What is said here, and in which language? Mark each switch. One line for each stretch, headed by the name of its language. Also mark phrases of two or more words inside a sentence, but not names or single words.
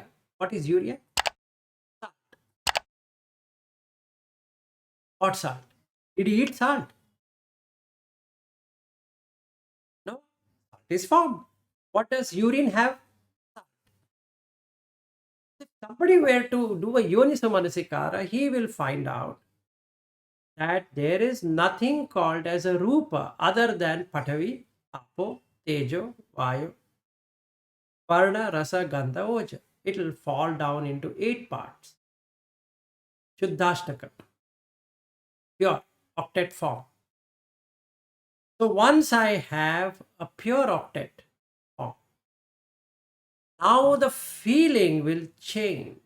English: What is urea? Salt. What salt? Did he eat salt? No. Salt is formed. What does urine have? Salt. If somebody were to do a
Pali: yoniso manasikara,
English: he will find out that there is nothing called as a rupa other than
Pali: patavi, apo, tejo, vayu, varna, rasa, gandha, oja.
English: It will fall down into 8 parts. Shuddhastakam, pure octet form. So once I have a pure octet form, now the feeling will change.